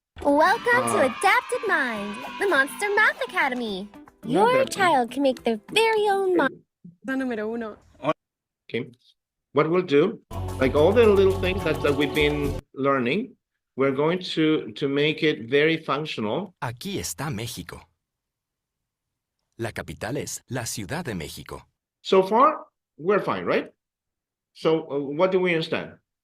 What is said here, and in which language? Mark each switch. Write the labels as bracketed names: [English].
[English] Welcome to Adapted Mind, the Monster Math Academy. Your child can make their very own monster [Spanish] número uno. [English] Okay, what we'll do, like all the little things that we've been learning, we're going to make it very functional. [Spanish] Aquí está México. La capital es la Ciudad de México. [English] So far, we're fine, right? So what do we understand?